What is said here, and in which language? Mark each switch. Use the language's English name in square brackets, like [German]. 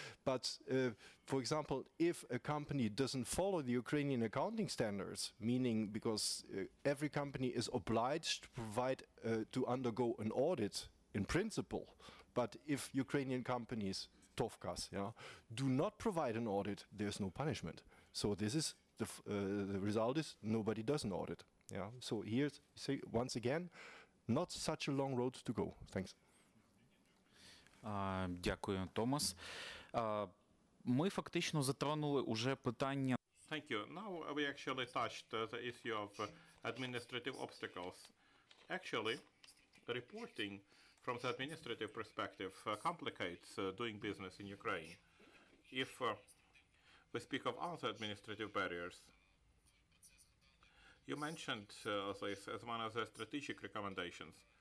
[English] But for example, if a company doesn't follow the Ukrainian accounting standards, meaning because every company is obliged to provide to undergo an audit in principle, but if Ukrainian companies, Tovkas, do not provide an audit, there's no punishment. So this is the result is nobody does an audit. Yeah. So here's once again, not such a long road to go. Thanks. [Ukrainian] Дякую, Томас. Ми фактично затронули уже питання. [English] Thank you. Now we actually touched the issue of administrative obstacles. Actually, reporting from the administrative perspective complicates doing business in Ukraine. If we speak of other administrative barriers, you mentioned this as one of the strategic recommendations.